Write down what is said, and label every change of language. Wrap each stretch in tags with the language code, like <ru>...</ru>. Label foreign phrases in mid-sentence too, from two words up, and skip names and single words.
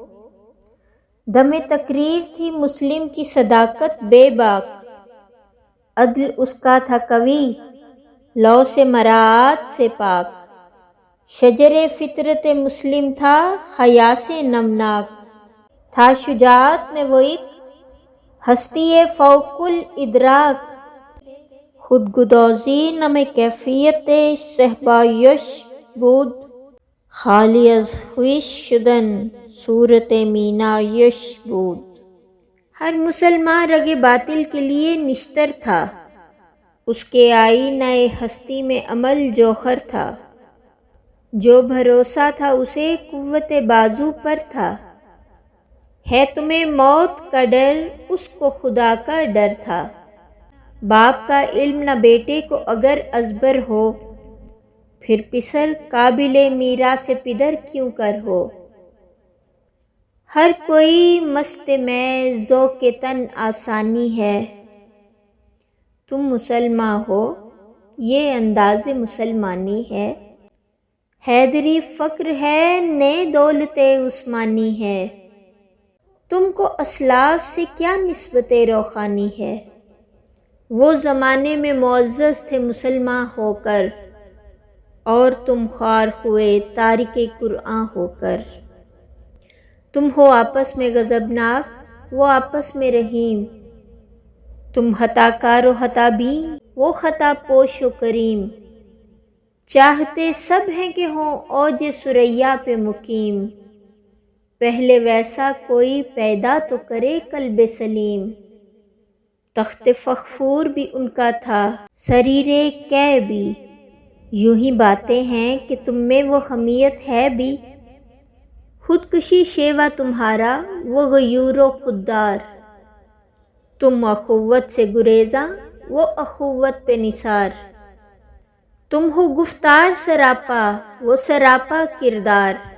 <ur>دم تقریر تھی مسلم کی صداقت بے باک، عدل اس کا تھا قوی لو سے مراعات سے پاک، شجر فطرت مسلم تھا حیا سے نمناک، تھا شجاعت میں وہ ایک ہستی فوق الادراک،</ur> <fa>خود گدازی نم کیفیت صحبایش بود، خالی از خویش شدن صورت مینایش بود۔</fa> <ur>ہر مسلمان رگ باطل کے لیے نشتر تھا، اس کے آئینہ ہستی میں عمل جوہر تھا، جو بھروسہ تھا اسے قوت بازو پر تھا، ہے تمہیں موت کا ڈر اس کو خدا کا ڈر تھا، باپ کا علم نہ بیٹے کو اگر ازبر ہو، پھر پسر قابل میراث پدر کیوں کر ہو، ہر کوئی مست میں ذوق تن آسانی ہے، تم مسلمان ہو یہ انداز مسلمانی ہے، حیدری فقر ہے نے دولت عثمانی ہے، تم کو اسلاف سے کیا نسبت روحانی ہے، وہ زمانے میں معزز تھے مسلمان ہو کر، اور تم خوار ہوئے تارک قرآن ہو کر، تم ہو آپس میں غضبناک وہ آپس میں رحیم، تم خطا کار و خطا بین وہ خطا پوش و کریم، چاہتے سب ہیں کہ ہوں اوج ثریا پہ مقیم، پہلے ویسا کوئی پیدا تو کرے قلب سلیم۔ تخت فخفور بھی ان کا تھا سریر کہ بھی، یوں ہی باتیں ہیں کہ تم میں وہ حمیت ہے بھی، خودکشی شیوا تمہارا وہ غیور و خوددار، تم اخوت سے گریزاں وہ اخوت پہ نثار، تم ہو گفتار سراپا وہ سراپا کردار،</ur>